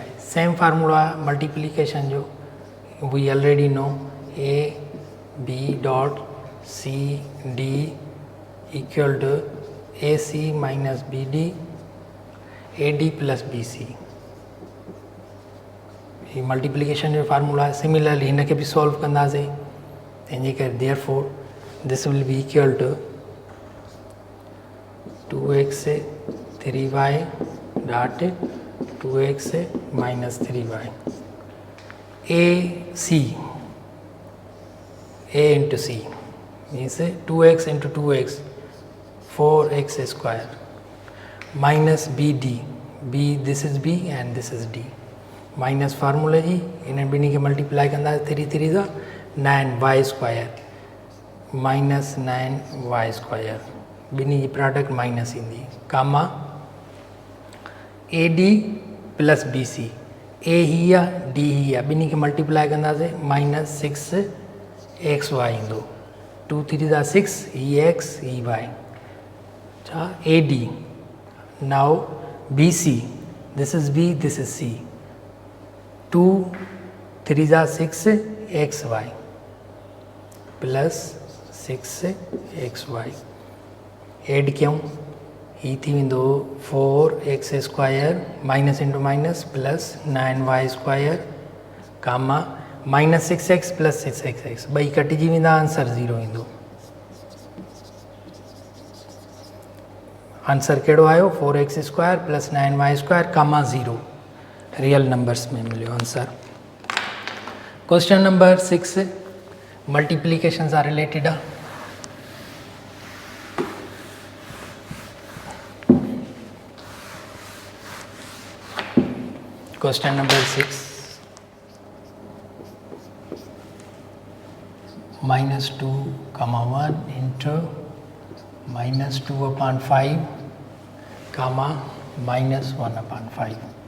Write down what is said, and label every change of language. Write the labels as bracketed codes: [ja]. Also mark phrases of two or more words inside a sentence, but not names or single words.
[en] same formula multiplication जो we already know a b dot c d equal to ac minus bd ad plus bc. [sd] ही मल्टीप्लिकेशन जो फार्मूला आहे सिमिलरली हिन खे बि सॉल्व कंदासीं तंहिंजे करे [en] therefore this will be equal to 2x 3y डॉट 2x minus 3y a into c means 2x into 2x 4x square minus bd b this is b and this is d minus formula [sd] जी इन ॿिन्ही खे मल्टीप्लाई कंदा 3 3 जा [en] 9y square minus 9y square [sd] ॿिन्ही जी [en] product minus [sd] ईंदी कामा [en] ad plus bc [sd] a ही आहे d ही आहे ॿिन्ही खे मल्टीप्लाई कंदासीं माइनस 6xy ईंदो 2 3 जा 6 ही x ही y छा [en] ad now bc this is b this is c [sd] 2 3 जा 6xy प्लस 6xy एड कयूं ही थी वेंदो [en] 4x square minus into minus plus 9y square comma minus 6x plus 6x [sd] ॿई कटिजी वेंदा आंसर 0 ईंदो आंसर कहिड़ो आयो [en] 4x square plus 9y square comma 0 real numbers [sd] में मिलियो आंसर [en] question number 6 multiplication [sd] सां रिलेटेड आहे [en] Question number 6 minus 2 comma 1 into minus 2 upon 5 comma minus 1 upon 5.